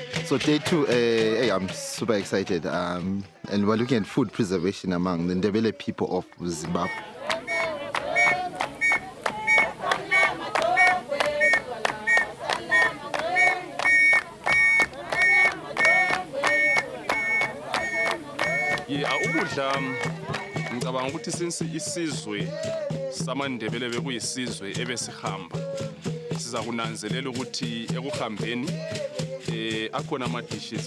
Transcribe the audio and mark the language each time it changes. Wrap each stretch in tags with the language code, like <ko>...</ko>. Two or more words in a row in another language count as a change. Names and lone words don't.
<en>So day 2, hey, I'm super excited. And we're looking at food preservation among the Ndebele people of Zimbabwe.</en> <nd>Yeah, ukudla ngicabanga ukuthi since isizwe samaNdebele bekuyisizwe ebesihamba siza kunanzelela ukuthi ekuhambeni akhona ama dishes</nd>